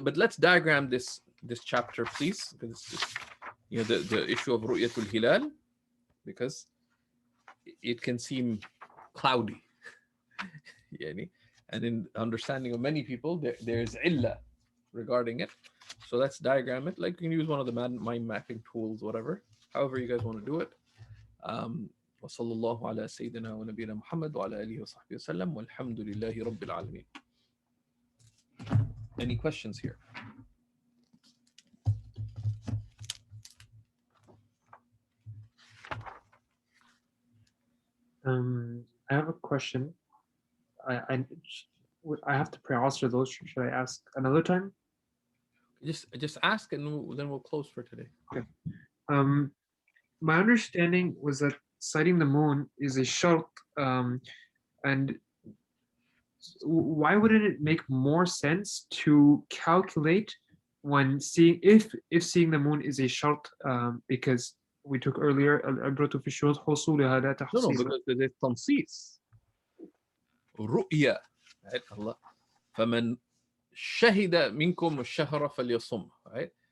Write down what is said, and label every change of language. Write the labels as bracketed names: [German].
[English] But let's diagram this chapter, please, because it's just, the issue of ru'yatul hilal, because it can seem cloudy. And in understanding of many people, there's illa regarding it. So let's diagram it. Like you can use one of the mind mapping tools, whatever. However you guys want to do it. [Arabic] وصلى الله على سيدنا ونبينا محمد وعلى آله وصحبه وسلم والحمد لله رب العالمين. [English] Any questions here? I have a question. I have to pre-answer those. Should I ask another time? Just ask, and then we'll close for today. Okay. My understanding was that sighting the moon is a shart, and why wouldn't it make more sense to calculate when seeing if seeing the moon is a shart, because we took earlier [Arabic] العبرة في الشروط حصولها لا تحصيل. [English] No, because there's تنصيص. رؤيا, right? Allah. [Arabic] فمن شهد منكم الشهر فليصم, right?